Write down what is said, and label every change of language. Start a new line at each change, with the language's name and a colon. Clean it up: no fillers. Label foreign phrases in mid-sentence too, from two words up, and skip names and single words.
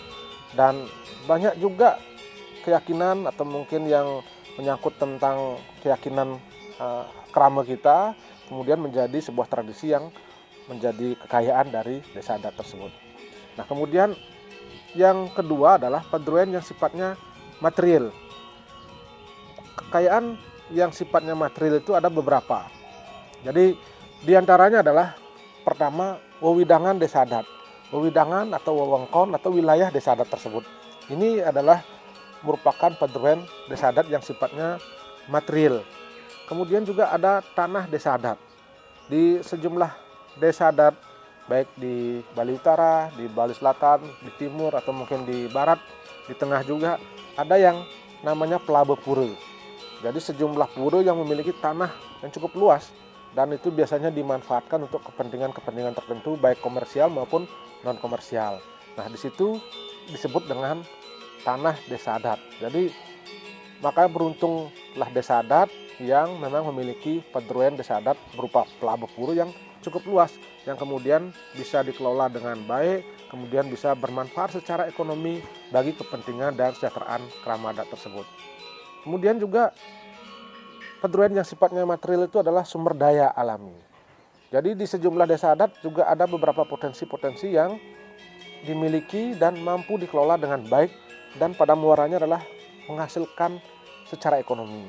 Indonesian: Dan banyak juga keyakinan atau mungkin yang menyangkut tentang keyakinan krama kita kemudian menjadi sebuah tradisi yang menjadi kekayaan dari desa adat tersebut. Nah, kemudian yang kedua adalah padroen yang sifatnya material. Kekayaan yang sifatnya material itu ada beberapa. Jadi diantaranya adalah pertama wewidangan desa adat. Wewidangan atau wewengkon atau wilayah desa adat tersebut. Ini adalah merupakan padroen desa adat yang sifatnya material. Kemudian juga ada tanah desa adat. Di sejumlah desa adat baik di Bali Utara, di Bali Selatan, di Timur atau mungkin di Barat, di Tengah juga ada yang namanya pelabe pura. Jadi sejumlah pura yang memiliki tanah yang cukup luas dan itu biasanya dimanfaatkan untuk kepentingan-kepentingan tertentu baik komersial maupun non komersial. Nah, di situ disebut dengan tanah desa adat. Jadi makanya beruntunglah desa adat yang memang memiliki padroen desa adat berupa pelabe pura yang cukup luas yang kemudian bisa dikelola dengan baik, kemudian bisa bermanfaat secara ekonomi bagi kepentingan dan kesejahteraan krama adat tersebut. Kemudian juga padroen yang sifatnya material itu adalah sumber daya alami. Jadi di sejumlah desa adat juga ada beberapa potensi-potensi yang dimiliki dan mampu dikelola dengan baik dan pada muaranya adalah menghasilkan secara ekonomi.